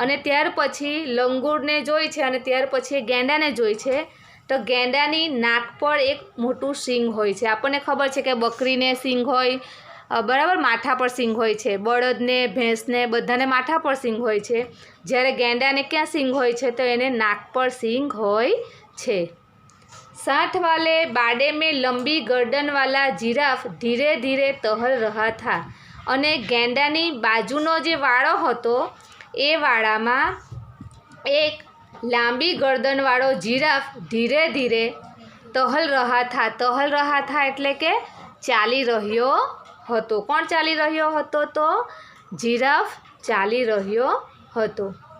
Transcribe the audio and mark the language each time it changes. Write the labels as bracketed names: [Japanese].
[Gujarati] અને ત્યાર પછી લંગૂરને જોઈ છે અને ત્યાર પછી ગેંડાને જોઈ છે, તો ગેંડાની નાક પર એક મોટું સિંગ હોય છે। આપણને ખબર છે કે બકરીને સિંગ હોય, બરાબર, માથા પર સિંગ હોય છે, બળદને ભેંસને બધાને માથા પર સિંગ હોય છે, જ્યારે ગેંડાને ક્યાં સિંગ હોય છે, તો એને નાક પર સિંગ હોય છે। [Hindi] साथ वाले बाड़े में लंबी गर्दन वाला जिराफ धीरे धीरे टहल रहा था। [Gujarati] અને ગેંડાની બાજુનો જે વાળો હતો એ વાળામાં એક લાંબી ગરદનવાળો જીરાફ ધીરે ધીરે [Hindi] ટહલ રહા થા [Gujarati] એટલે કે ચાલી રહ્યો હતો। કોણ ચાલી રહ્યો હતો? તો જીરાફ ચાલી રહ્યો હતો।